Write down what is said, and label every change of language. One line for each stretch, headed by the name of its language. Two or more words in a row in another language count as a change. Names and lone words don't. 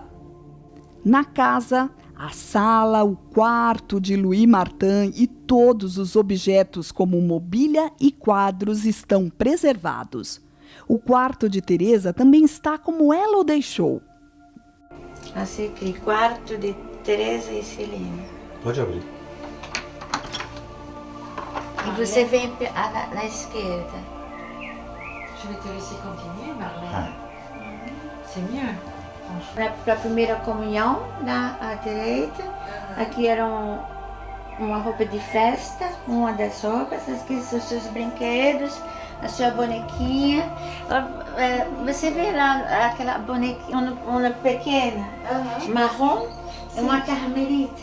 Portuguese: Na casa, a sala, o quarto de Louis Martin e todos os objetos como mobília e quadros estão preservados. O quarto de Teresa também está como ela o deixou. Assim que quarto de Teresa e Celina. Pode abrir. E você vem na esquerda.
French: Je vais te laisser continuer, Marlene. C'est mieux.
Portuguese: Para a primeira comunhão, à direita, aqui era uma roupa de festa, uma das roupas, aqui são os seus brinquedos, a sua bonequinha. Você vê lá aquela bonequinha, uma pequena, marrom, é uma carmelita.